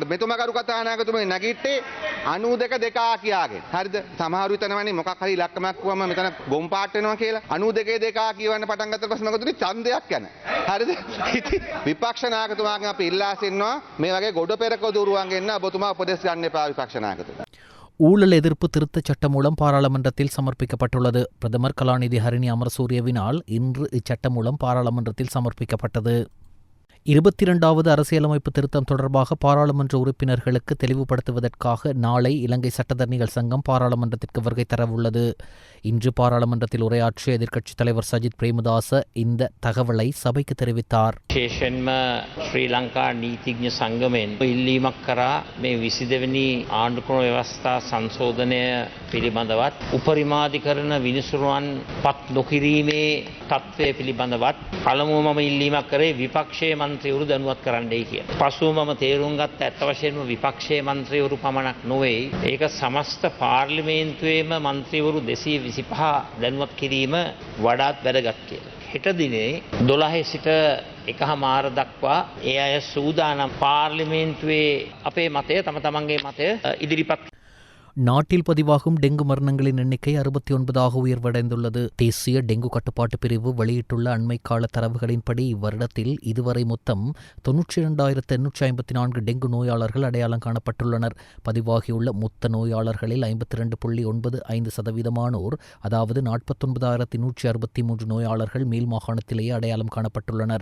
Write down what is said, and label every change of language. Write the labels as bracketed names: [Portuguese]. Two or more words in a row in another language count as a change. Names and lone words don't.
[Sinhala] මෙතුමා කරු කතානායකතුමා නැගිට්ටේ 92 කියාගෙන. හරිද? සමහරු හිතනවනේ මොකක් හරි ඉලක්කමක් වුවම මෙතන බොම් පාට් වෙනවා කියලා. 92 කියවන්න පටන් ගත්තට පස්සේ මොකද උනේ? ඡන්දයක් යන. හරිද? ඉතින් විපක්ෂ නායකතුමාගෙන් අපි ඉල්ලා සිටිනවා මේ වගේ ගොඩ පෙරක දුරුවන් ගෙන්න ඔබතුමා උපදෙස් ගන්න එපා විපක්ෂ නායකතුමා. [Tamil] ஊழல் எதிர்ப்பு திருத்தச் சட்ட மூலம் பாராளுமன்றத்தில் சமர்ப்பிக்கப்பட்டுள்ளது. பிரதமர் கலாநிதி ஹரிணி அமரசூரியவினால் இன்று இச்சட்ட மூலம் பாராளுமன்றத்தில் சமர்ப்பிக்கப்பட்டது. 22வது அரசியலமைப்பு திருத்தம் தொடர்பாக பாராளுமன்ற உறுப்பினர்களுக்கு தெளிவுபடுத்துவதற்காக நாளை இலங்கை சட்டத்தரணிகள் சங்கம் பாராளுமன்றத்திற்கு வருகை தரவுள்ளது. இன்று பாராளுமன்றத்தில் உரையாற்றிய எதிர்க்கட்சித் தலைவர் சஜித் பிரேமதாச இந்த தகவலை சபைக்கு தெரிவித்தார். [Sinhala] විශේෂයෙන්ම ශ්‍රී ලංකා නීතිඥ සංගමයෙන් ඉල්ලීමක් කරා මේ 22 වෙනි ආණ්ඩුක්‍රම ව්‍යවස්ථා සංශෝධනය පිළිබඳවත් උපරිමාධිකරණ විනිසුරුවන් පත් නොකිරීමේ තත්ත්වය පිළිබඳවත් පළමුව මම ඉල්ලීමක් කරේ විපක්ෂයේ මන්ත්‍රීවරු දැනුවත් කරන්නයි කියලා. පසුව මම තේරුම් ගත්ත ඇත්ත වශයෙන්ම විපක්ෂයේ මන්ත්‍රීවරු පමණක් නොවේ. ඒක සමස්ත පාර්ලිමේන්තුවේම මන්ත්‍රීවරු 225 දැනුවත් කිරීම වඩාත් වැදගත් කියලා. හෙට දිනේ 12 සිට 1:00 දක්වා ඒ අය සූදානම් පාර්ලිමේන්තුවේ අපේ මතය තම තමන්ගේ මතය ඉදිරිපත්. [Tamil] நாட்டில் பதிவாகும் டெங்கு மரணங்களின் எண்ணிக்கை 69ஆக உயர்வடைந்துள்ளது. தேசிய டெங்கு கட்டுப்பாட்டு பிரிவு வெளியிட்டுள்ள அண்மைக்கால தரவுகளின்படி இவ்வருடத்தில் இதுவரை மொத்தம் 92,854 டெங்கு நோயாளர்கள் அடையாளம் காணப்பட்டுள்ளனர். பதிவாகியுள்ள மொத்த நோயாளர்களில் 52.95% அதாவது 49,163 நோயாளர்கள் மேல் மாகாணத்திலேயே அடையாளம் காணப்பட்டுள்ளனர்.